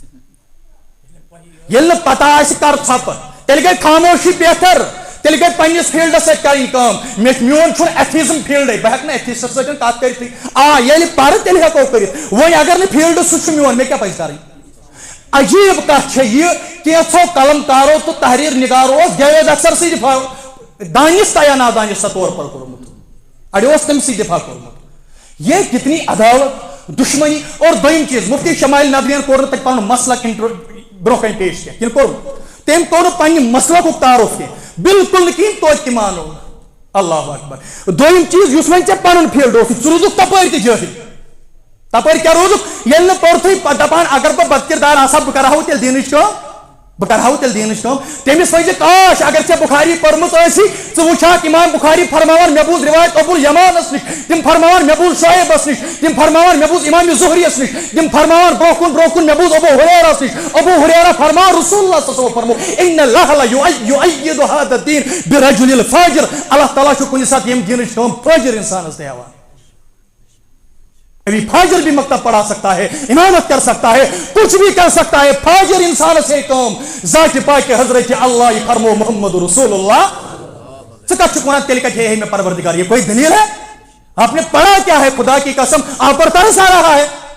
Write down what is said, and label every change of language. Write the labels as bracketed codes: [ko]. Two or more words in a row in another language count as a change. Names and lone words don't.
[ks] ییٚلہِ نہٕ پتہ آسہِ کر ژھۄپہٕ تیٚلہِ گٔے خاموشی بہتر تیٚلہِ گٔے پننِس فیلڈس سۭتۍ کَرٕنۍ کٲم میون چھُنہٕ ایتھیزم فیلڈے بہٕ ہٮ۪کہٕ نہٕ ایتھیسٹس سۭتۍ کتھ کٔرِتھٕے ییٚلہِ پرٕ تیٚلہِ ہٮ۪کو کٔرِتھ وۄنۍ اگر نہٕ فیلڈ سُہ چھُ میون مےٚ کیٛاہ پزِ کَرٕنۍ عجیب کت یہ کینچو قلمکارو تو تحریر نگارو جاوید اختر سی دفاع دانس یا نادانس طور پر کورمت اڑے تم سی دفاع کورمت [ur] یہ کتنی عداوت دشمنی اور [ks] دویم چیز مفتی شمائل ندوین کور تک پن مسلک برو کن پیش کیا کن کور تم کور پنہ مسلک تعارف کی بالکل نکین توتہ مانو اللہ اکبر دویم چیز اس وین ژےٚ پنن فیلڈ اوس ژٕ روٗزُکھ تپٲرۍ تہِ جٲہِل تپٲرۍ کیٛاہ روٗدُکھ ییٚلہِ نہٕ پوٚرتھٕے دپان اگر بہٕ بد کردار آسہا بہٕ کرہاو تیٚلہِ دیٖنٕچ کٲم بہٕ کرہاو تیٚلہِ دیٖنٕچ کٲم تٔمِس وَنہِ کاش اگر ژےٚ بُخاری پٔرمٕژ ٲسی ژٕ وٕچھاکھ امام بُخاری فرماوان مےٚ بوٗز روایت ابو یمانس نِش تِم فرماوان مےٚ بوٗز شعیبس نِش تِم فرماوان مےٚ بوٗز امام زہریس نِش تِم فرماوان برونٛہہ کُن مےٚ بوٗز ابو ہُریرس نِش ابو ہُریرا فرماو رسول اللہ صلی اللہ علیہ وسلم فرمو [ar] ان اللہ لَیُؤیِّدُ هذا الدین برجل الفاجر [ks] اللہ تعالیٰ چھُ کُنہِ ساتہٕ ییٚمہِ دیٖنٕچ کٲم فٲجر انسانس تہِ ہٮ۪وان [ur] ابھی فاجر بھی مکتب پڑھا سکتا ہے امامت کر سکتا ہے کچھ بھی کر سکتا ہے فاجر انسان سے کام ذات پاک حضرت اللہ فرمو محمد رسول اللہ تیل کا ہے میں پروردگار یہ کوئی دلیل ہے آپ نے پڑھا کیا ہے خدا کی قسم آپ پر ترس آ رہا ہے